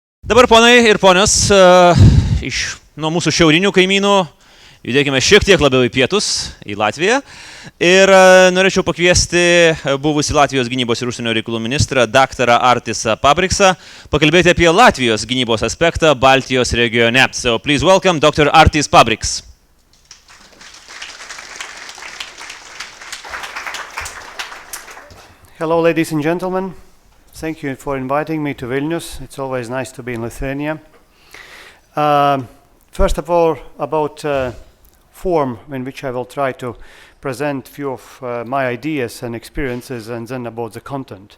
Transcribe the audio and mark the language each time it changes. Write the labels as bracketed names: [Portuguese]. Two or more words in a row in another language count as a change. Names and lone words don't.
[Lithuanian] Dabar, ponai ir ponios, nuo mūsų šiaurinių kaimynų judėkime šiek tiek labiau į pietus, į Latviją. Ir norėčiau pakviesti buvusį Latvijos gynybos ir užsienio reikalų ministrą, daktarą Artisą Pabriksą, pakalbėti apie Latvijos gynybos aspektą Baltijos regione. [English] So please welcome Dr. Artis Pabriks. Hello, ladies and gentlemen. Thank you for inviting me to Vilnius. It's always nice to be in Lithuania. First of all, about form in which I will try to present a few of my ideas and experiences, and then about the content.